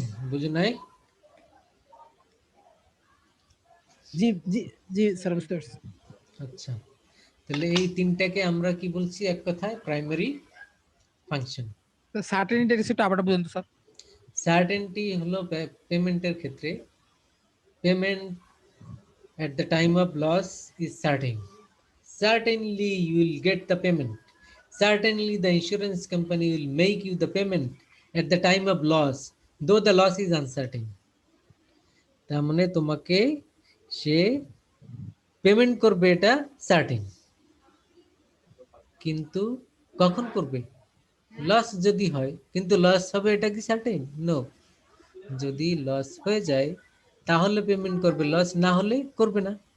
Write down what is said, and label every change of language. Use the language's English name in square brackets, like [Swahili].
[Bangla] বুঝো নাই? জি জি জি স্যার, বুঝতে পারছি। আচ্ছা, তাহলে এই তিনটাকে আমরা কি বলছি এক কথায়? Primary function. সার্টেনিটি কিছু আবার বুঝুন তো স্যার। সার্টেনটি হলো পেমেন্টের ক্ষেত্রে, payment [English] at the time of loss is certain. Certainly you will get the payment. Certainly the insurance company will make you the payment at the time of loss, though the loss is uncertain. [Bangla] তার মানে তোমাকে সে payment করবে, এটা certain, কিন্তু কখন করবে? Loss যদি হয়, কিন্তু লস হবে এটা কি সার্টেন? নো। যদি লস হয়ে যায় তাহলে পেমেন্ট করবে, লস না হলে করবে না।